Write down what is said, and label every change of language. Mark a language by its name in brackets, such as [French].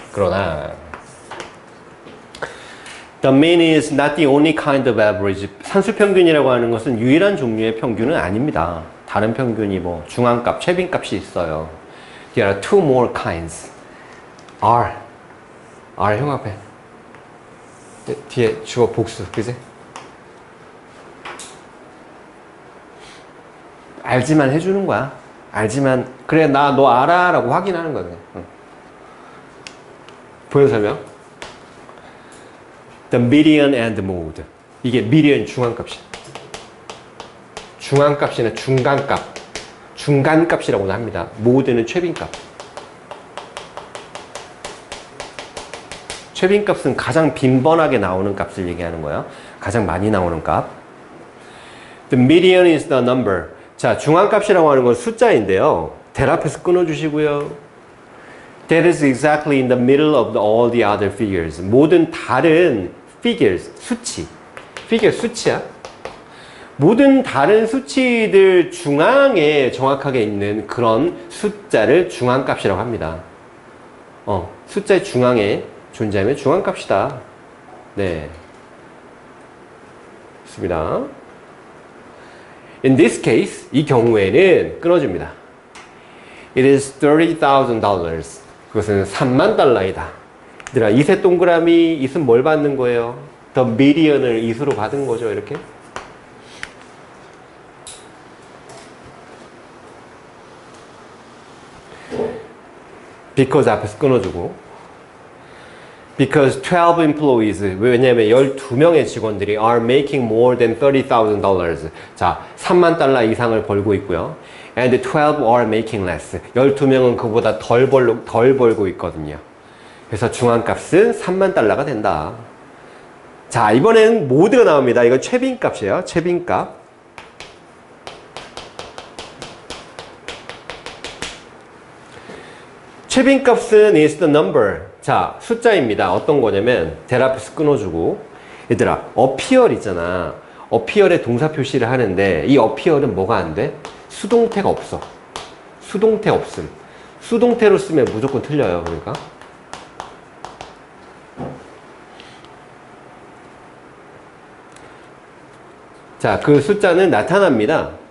[Korean] 그러나 [English] The mean is not the only kind of average. [Korean] 산술평균이라고 하는 것은 유일한 종류의 평균은 아닙니다. 다른 평균이 뭐 중앙값, 최빈값이 있어요. [English] There are two more kinds. [Korean] R 형합해. 뒤에 주어 복수, 그지? 알지만 해주는 거야. 알지만 그래 나 너 알아 라고 확인하는 거야. 응. 보여 설명. [English] The median and mode. [Korean] 이게 median 중앙값이야. 중앙값이나 중간값. 중간값이라고도 합니다. mode는 최빈값. 최빈값은 가장 빈번하게 나오는 값을 얘기하는 거예요. 가장 많이 나오는 값. [English] The median is the number. [Korean] 자, 중앙값이라고 하는 건 숫자인데요. 델 앞에서 끊어주시고요. [English] That is exactly in the middle of all the other figures. [Korean] 모든 다른 figures, 수치. figure 수치야. 모든 다른 수치들 중앙에 정확하게 있는 그런 숫자를 중앙값이라고 합니다. 숫자의 중앙에 존재하면 중앙값이다. 네. 좋습니다. [English] In this case, [Korean] 이 경우에는 끊어줍니다. [English] It is $30,000. [Korean] 그것은 3만 달러이다. 얘들아, 이세 동그라미 있으면 뭘 받는 거예요? The median을 이수로 받은 거죠, 이렇게. Because 앞에서 끊어주고. [English] Because 12 employees, [Korean] 왜냐면 12명의 직원들이 [English] are making more than $30,000. [Korean] 자, 3만 달러 이상을 벌고 있고요. [English] And 12 are making less. [Korean] 12명은 그보다 덜 벌고 있거든요. 그래서 중앙값은 3만 달러가 된다. 자, 이번엔 모드가 나옵니다. 이건 최빈값이에요. 최빈값. [English] 최빈값은 is the number. [Korean] 자, 숫자입니다. 어떤 거냐면 델 앞에서 끊어주고 얘들아 appear 있잖아. appear에 동사 표시를 하는데 이 appear은 뭐가 안 돼? 수동태가 없어. 수동태 없음. 수동태로 쓰면 무조건 틀려요. 그러니까 자, 그 숫자는 나타납니다.